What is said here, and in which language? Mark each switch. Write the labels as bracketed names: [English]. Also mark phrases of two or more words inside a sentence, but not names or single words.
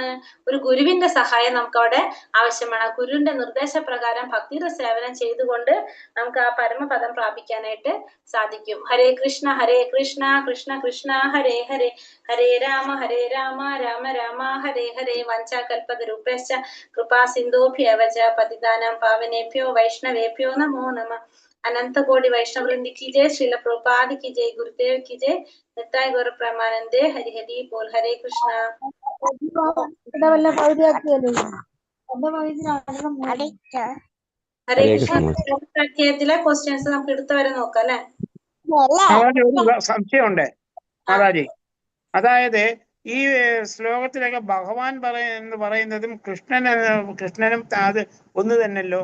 [Malayalam] ഒരു ഗുരുവിന്റെ സഹായം നമുക്ക് അവിടെ ആവശ്യമാണ്. ആ ഗുരുവിന്റെ നിർദ്ദേശപ്രകാരം ഭക്തിയുടെ സേവനം ചെയ്തുകൊണ്ട് നമുക്ക് ആ പരമപദം പ്രാപിക്കാനായിട്ട് സാധിക്കും. [Sanskrit] ഹരേ കൃഷ്ണ കൃഷ്ണ കൃഷ്ണ ഹരേ ഹരേ, ഹരേ രാമ രാമ രാമ ഹരേ ഹരേ. വഞ്ചാകൽപതരൂപേശ്ച കൃപാ സിന്ധോഭ്യവ ച പതിതാനാം പാവനേഭ്യോ വൈഷ്ണവേഭ്യോ നമോ നമഃ. [Hindi] अनंत कोटि वैष्णव वृंद की जय, श्रील प्रभुपाद की जय, गुरुदेव की जय, नित्य गौर प्रेमानंदे। हरि हरि बोल। हरे कृष्णा। [Malayalam] ഹരേ കൃഷ്ണ. അധ്യായത്തിലെ ക്വസ്റ്റ്യൻസ് നമുക്ക് എടുത്തവരെ നോക്കാം അല്ലെ? ഒരു സംശയമുണ്ട് മാതാജി. അതായത് ഈ ശ്ലോകത്തിലൊക്കെ ഭഗവാൻ എന്ന് പറയുന്നതും കൃഷ്ണനും അത് ഒന്ന് തന്നെയല്ലോ?